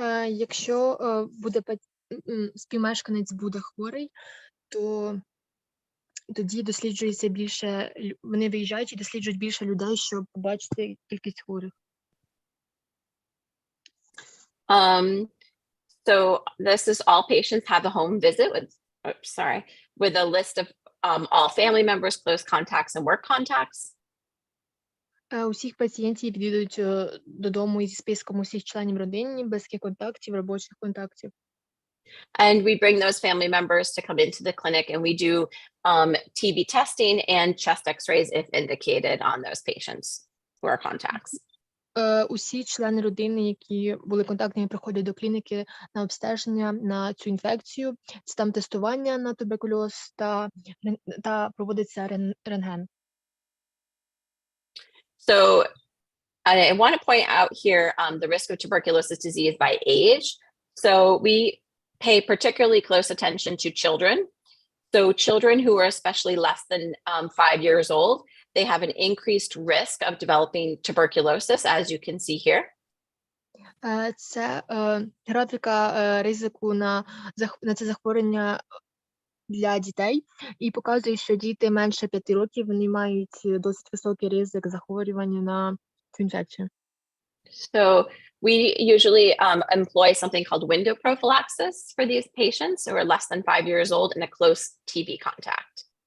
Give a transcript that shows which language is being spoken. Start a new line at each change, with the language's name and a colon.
Ukrainian: Якщо співмешканець буде хворий, то тоді досліджується більше, вони виїжджають і досліджують більше людей, щоб побачити кількість хворих.
English: So this is all patients have a home visit with a list of all family members, close contacts, and work contacts.
Ukrainian: Усіх пацієнтів відвідують додому із списком усіх членів родини, близьких контактів, робочих контактів.
English: And we bring those family members to come into the clinic, and we do TB testing and chest x-rays if indicated on those patients who are contacts.
Ukrainian: Усі члени родини, які були контактними, приходять до клініки на обстеження на цю інфекцію. Це там тестування на туберкульоз та проводиться рентген.
English: So I want to point out here the risk of tuberculosis disease by age. So we pay particularly close attention to children. So children who are especially less than 5 years old, they have an increased risk of developing tuberculosis, as you can see here.
Ukrainian: Це графіка ризику на це захворювання для дітей і показує, що діти менше 5 років, вони мають досить високий ризик захворювання на цю інфекцію.
English: So we usually employ something called window prophylaxis for these patients who are less than 5 years old and a close TB contact.